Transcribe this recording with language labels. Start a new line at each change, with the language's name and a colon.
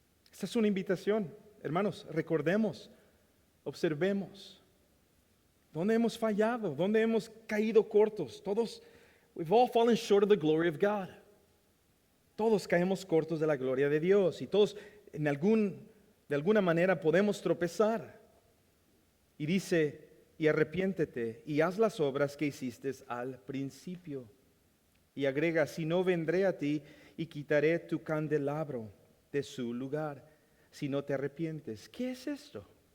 Spanish: Esta es una invitación, hermanos, recordemos, observemos. ¿Dónde hemos fallado? ¿Dónde hemos caído cortos?
English: Todos, we've all fallen short of the glory of God.
Spanish: Todos caemos cortos de la gloria de Dios y todos de alguna manera podemos tropezar. Y dice, y arrepiéntete y haz las obras que hiciste al principio. Y agrega, si no vendré a ti y quitaré tu candelabro de su lugar, si no te arrepientes. ¿Qué es esto?